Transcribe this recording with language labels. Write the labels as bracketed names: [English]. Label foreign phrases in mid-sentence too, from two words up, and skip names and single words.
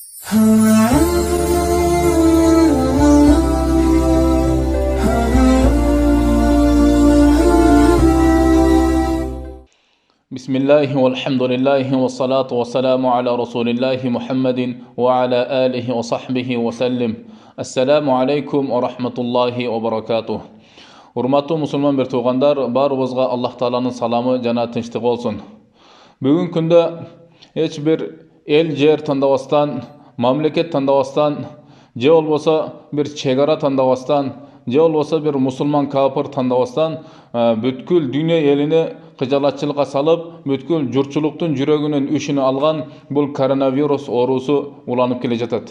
[Arabic] بسم الله والحمد لله والصلاة والسلام على رسول الله محمد وعلى آله وصحبه وسلم. السلام عليكم ورحمة الله وبركاته. [Kyrgyz] Урматтуу мусулман бир туугандар, баарыбызга Аллах Тааланын саламы жана тынчтыгы болсун. Бүгүнкү күндө эч бир эл жер тандабастан, мамлекет тандабастан, же болбосо бир чегара тандабастан, же болбосо бир мусулман капыр тандабастан бүткүл дүйнө элини кыжалатчылыкка салып, бүткүл журтчулуктун жүрөгүнүн үшүнү алган бул коронавирус оорусу уланып келе жатат.